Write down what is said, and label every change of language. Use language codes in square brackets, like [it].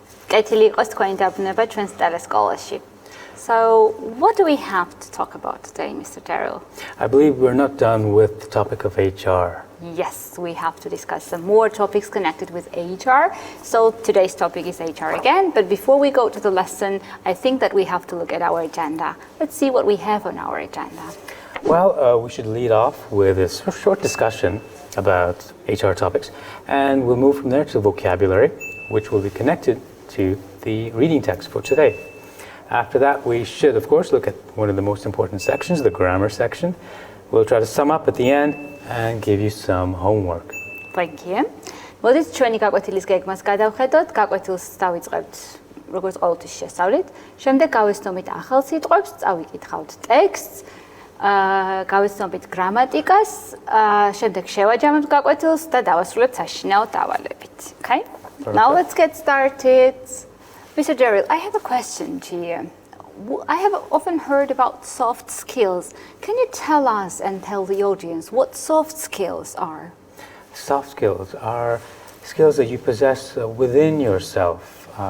[ka] კეთილი იყოს თქვენი დაბრუნება ჩვენს ტელესკოლაში. [en] So, what do we have to talk about today, Mr. Daryl? I believe we're not done with the topic of HR. Yes, we have to discuss some more topics connected with HR. So today's topic is HR again, but before we go to the lesson, I think that we have to look at our agenda. Let's see what we have on our agenda. Well, we should lead off with a short discussion about HR topics, and we'll move from there to vocabulary, which will be connected to the reading text for today. After that, we should, of course, look at one of the most important sections, the grammar section. We'll try to sum up at the end and give you some homework. Thank you. [ka] მოდით ჩვენი გაკვეთილის გეგმას გადავხედოთ. გაკვეთილს დავიწყებთ როგორც ყოველთვის შესწავლით. შემდეგ გავეცნობით ახალ სიტყვებს, წავიკითხავთ ტექსტს, გავეცნობით გრამატიკას, შემდეგ შევაჯამებთ გაკვეთილს და დავასრულებთ საშინაო დავალებით. [en] Okay? Now let's get started. Mr. Deril, I have a question to you. I have often heard about soft skills. Can you tell us and tell the audience what soft skills are? Soft skills are skills that you possess within yourself.